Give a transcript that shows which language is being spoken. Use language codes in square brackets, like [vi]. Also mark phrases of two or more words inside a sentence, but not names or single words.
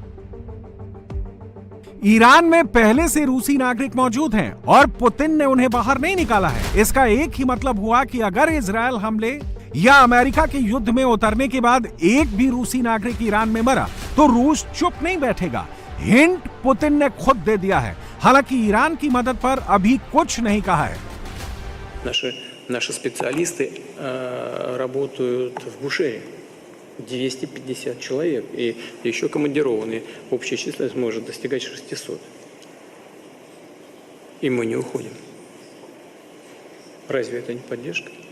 [hi] ईरान में पहले से रूसी नागरिक मौजूद हैं और पुतिन ने उन्हें बाहर नहीं निकाला है। इसका एक ही मतलब हुआ कि अगर इजरायल हमले या अमेरिका के युद्ध में उतरने के बाद एक भी रूसी नागरिक ईरान में मरा तो रूस चुप नहीं बैठेगा। हिंट पुतिन ने खुद दे दिया है। हालांकि ईरान की मदद पर अभी कुछ नहीं कहा है। [ru] Наши специалисты работают в Бушере. 250 человек. И еще командированные. Общая численность может достигать 600. И мы не уходим. Разве это не поддержка?